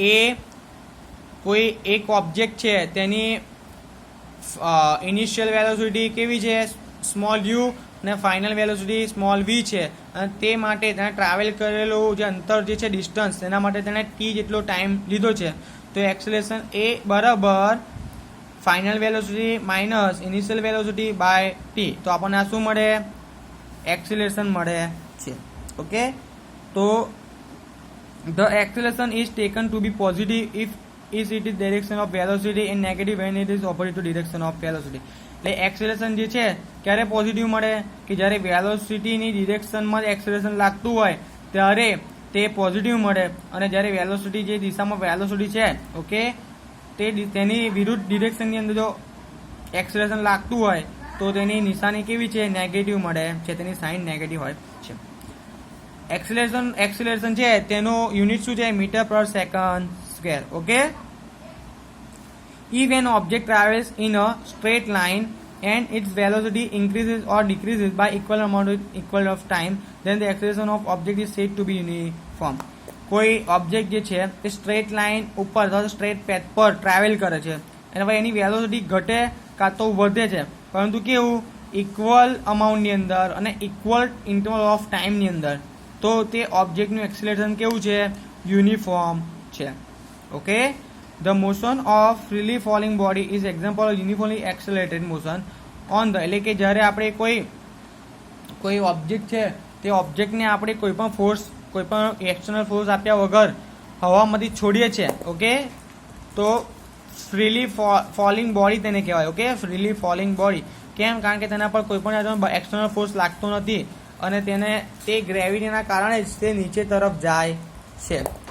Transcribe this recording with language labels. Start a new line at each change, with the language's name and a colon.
Gujarati: એ કોઈ એક ઓબ્જેક્ટ છે તેની ઇનિશિયલ વેલોસિટી કેવી છે સ્મોલ યુ અને ફાઇનલ વેલોસિટી સ્મોલ વી છે અને તે માટે તેણે ટ્રાવેલ કરેલું જે અંતર જે છે ડિસ્ટન્સ તેના માટે તેણે ટી જેટલો ટાઈમ લીધો છે. તો એક્સેલરેશન એ બરાબર final velocity minus initial velocity by T. તો આપણને આ શું મળે? એક્સેલરેશન મળે છે.
English: Okay, તો the acceleration is taken to be positive if it is direction of velocity and negative when it is opposite to direction of velocity.
Gujarati: એટલે acceleration જે છે ક્યારે પોઝિટિવ મળે કે જ્યારે વેલોસિટીની ડિરેક્શનમાં એક્સેલરેશન લાગતું હોય ત્યારે તે પોઝિટિવ મળે અને જ્યારે વેલોસિટી જે દિશામાં વેલોસિટી છે ઓકે તેની વિરુદ્ધ ડિરેક્શનની અંદર જો એક્સેલરેશન લાગતું હોય તો તેની નિશાની કેવી છે? નેગેટિવ મળે છે, તેની સાઇન નેગેટિવ હોય છે. એક્સેલરેશન છે તેનો યુનિટ શું છે?
English: Metre પર second square. Okay, if an object travels in a straight line and its velocity increases or decreases by equal of time, then the acceleration of object is said to be uniform.
Gujarati: કોઈ object જે છે તે straight line ઉપર અથવા straight path પર travel કરે છે અને ભાઈ એની વેલોસિટી ઘટે કાં તો વધે છે, પરંતુ કેવું ઇક્વલ અમાઉન્ટની અંદર અને ઇક્વલ ઇન્ટરવલ ઓફ ટાઈમની અંદર, તો તે ઓબ્જેક્ટનું એક્સેલરેશન કેવું છે? યુનિફોર્મ છે.
English: Okay, the motion of freely falling body is example of uniformly accelerated motion on the.
Gujarati: એટલે કે જ્યારે આપણે કોઈ ઓબ્જેક્ટ છે તે ઓબ્જેક્ટને આપણે કોઈ પણ એક્સટર્નલ ફોર્સ આપ્યા વગર હવામાંથી છોડીએ છીએ. ઓકે, તો ફ્રીલી ફોલિંગ બોડી તેને કહેવાય. Okay, freely falling body. કેમ? કારણ કે તેના પર કોઈ પણ એક્સટર્નલ ફોર્સ લાગતો નથી અને તે ગ્રેવિટીના કારણે જ તે નીચે તરફ જાય છે.